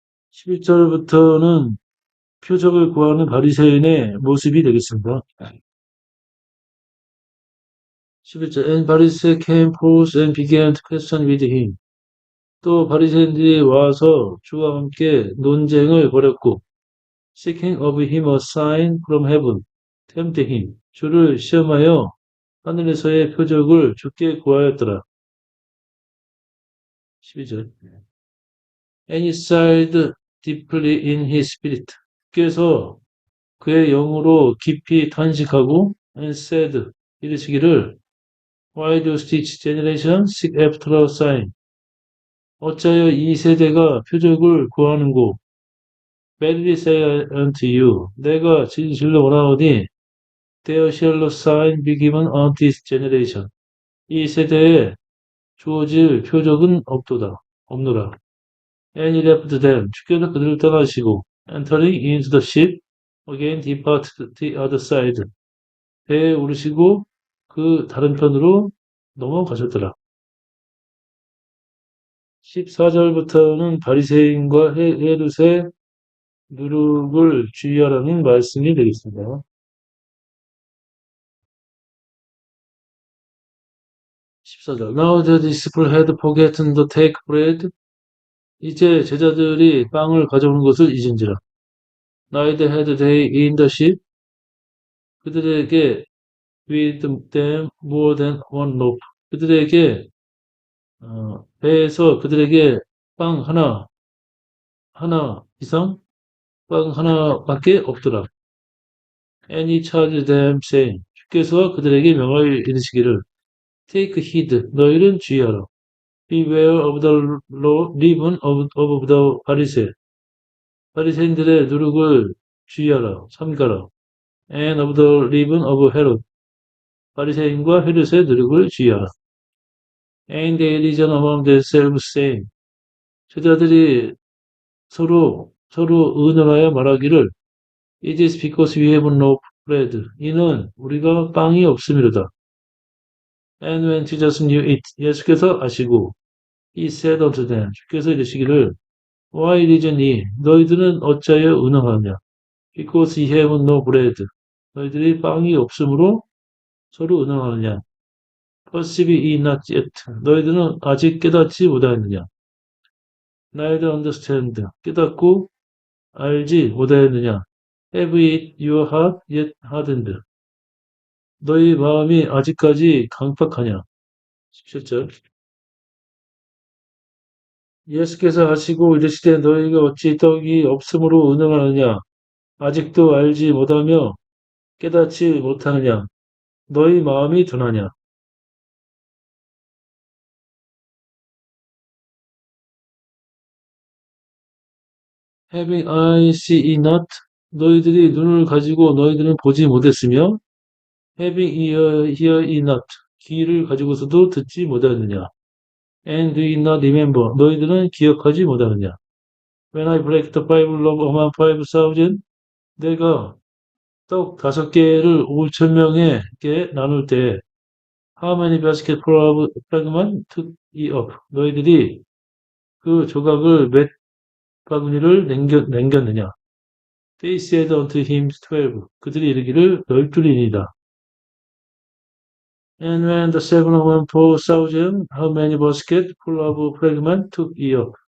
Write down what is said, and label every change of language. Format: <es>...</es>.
<ko>11절부터는 표적을 구하는 바리새인의 모습이 되겠습니다. 11절.</ko> <en>And Pharisees came forth and began to question with him.</en> <ko>또 바리새인들이 와서 주와 함께 논쟁을 벌였고,</ko> <en>seeking of him a sign from heaven, tempt him.</en> <ko>주를 시험하여 하늘에서의 표적을 주께 구하였더라. 12절.</ko> <en>And he sighed deeply in his spirit.</en> <ko>주께서 그의 영으로 깊이 탄식하고</ko> <en>and said,</en> <ko>이르시기를</ko> <en>Why does this generation seek after a sign?</en> <ko>어찌하여 이 세대가 표적을 구하는고?</ko> <en>Verily say unto you,</en> <ko>내가 진실로 원하오니</ko> <en>there shall no sign be given unto this generation.</en> <ko>이 세대에 주어질 표적은 없노라.</ko> <en>And he left them.</en> <ko>주께서 그들을 떠나시고</ko> <en>entering into the ship again departed to the other side.</en> <ko>배에 오르시고 그 다른 편으로 넘어가셨더라. 14절부터는 바리새인과 헤롯의 누룩을 주의하라는 말씀이 되겠습니다. 14절.</ko> <en>Now the disciples had forgotten to take bread.</en> <ko>이제 제자들이 빵을 가져오는 것을 잊은지라.</ko> <en>Neither had they in the ship.</en> <ko>그들에게</ko> <en>with them more than one loaf.</en> <ko>그들에게 배에서 그들에게 빵 하나 이상 빵 하나밖에 없더라.</ko> <en>And he charged them saying,</en> <ko>주께서 그들에게 명하여 이르시기를</ko> <en>Take heed,</en> <ko>너희는 주의하라.</ko> <en>Beware of the leaven of the Pharisees.</en> <ko>바리새인들의 누룩을 주의하라, 삼가라.</ko> <en>And of the leaven of Herod.</en> <ko>바리새인과 헤롯의 누룩을 주의하라.</ko> <en>And they reasoned among themselves saying,</en> <ko>제자들이 서로 의논하여 말하기를</ko> <en>It is because we have no bread.</en> <ko>이는 우리가 빵이 없음이로다.</ko> <en>And when Jesus knew it,</en> <ko>예수께서 아시고</ko> <en>He said unto them,</en> <ko>주께서 이르시기를</ko> <en>Why reason ye?</en> <ko>너희들은 어찌하여 의논하느냐?</ko> <en>Because ye have no bread.</en> <ko>너희들이 빵이 없으므로 서로 의논하느냐?</ko> <en>Perceive ye not yet.</en> <ko>너희들은 아직 깨닫지 못하였느냐?</ko> <en>Neither understand.</en> <ko>깨닫고 알지 못하였느냐?</ko> <en>Have it your heart yet hardened.</en> <ko>너희 마음이 아직까지 강팍하냐? 17절. 예수께서 하시고 이르시되 너희가 어찌 떡이 없으므로 의논하느냐? 아직도 알지 못하며 깨닫지 못하느냐? 너희 마음이 둔하냐?</ko> <en>Having eyes see ye not?</en> <ko>너희들이 눈을 가지고 너희들은 보지 못했으며</ko> <en>Having ear hear ye not?</en> <ko>귀를 가지고서도 듣지 못하느냐?</ko> <en>And do ye not remember?</en> <ko>너희들은 기억하지 못하느냐?</ko> <en>When I break the five loaves among 5,000,</en> <ko>내가 떡 5개를 5,000명에게 나눌 때</ko> <en>How many baskets full of fragments took ye up?</en> <ko>너희들이 그 조각을 몇 바구니를 남겼느냐?</ko> <en>They said unto him 12.</en> <ko>그들이 이르기를 12이니이다.</ko> <en>And when the 7 among 4,000, how many baskets full of fragments took ye up?</en>